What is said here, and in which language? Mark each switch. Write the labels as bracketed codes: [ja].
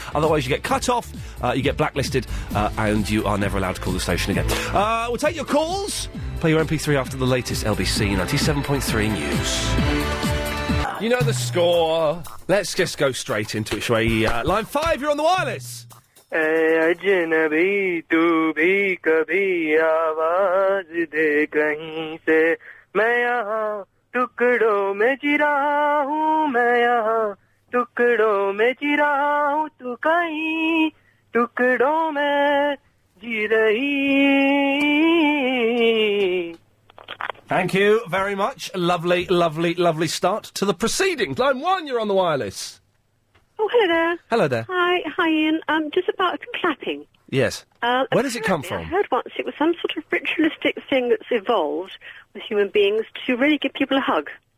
[en] Otherwise, you get cut off, you get blacklisted, and you are never allowed to call the station again. We'll take your calls. Play your MP3 after the latest LBC 97.3 news. You know the score. Let's just go straight into it, shall we? Line 5, you're on the wireless. [hi] अजनबी तू भी कभी आवाज दे कहीं से मैं यहाँ टुकड़ों में चिरा हूँ मैं यहाँ टुकड़ों में चिरा हूँ तू कहीं टुकड़ों में जी रही. [en] Thank you very much. Lovely, lovely, lovely start to the proceedings. Line 1, you're on the wireless. Oh, hello there. Hello there. Hi, Ian. Just about clapping. Yes. Where does it come from? I heard once it was some sort of ritualistic thing that's evolved with human beings to really give people a hug.